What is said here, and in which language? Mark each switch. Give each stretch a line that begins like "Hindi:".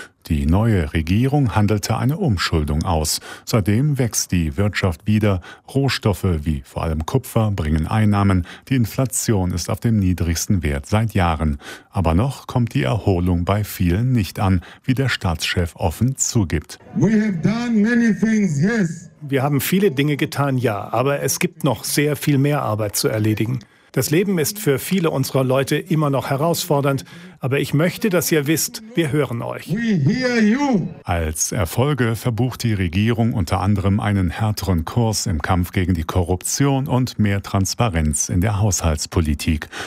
German: Die neue Regierung handelte eine Umschuldung aus. Seitdem wächst die Wirtschaft wieder. Rohstoffe wie vor allem Kupfer bringen Einnahmen. Die Inflation ist auf dem niedrigsten Wert seit Jahren. Aber noch kommt die Erholung bei vielen nicht an, wie der Staatschef offen zugibt.
English: We have done many things, yes.
German: Wir haben viele Dinge getan, ja, aber es gibt noch sehr viel mehr Arbeit zu erledigen. Das Leben ist für viele unserer Leute immer noch herausfordernd, aber ich möchte, dass ihr wisst, wir hören euch. Als Erfolge verbucht die Regierung unter anderem einen härteren Kurs im Kampf gegen die Korruption und mehr Transparenz in der Haushaltspolitik.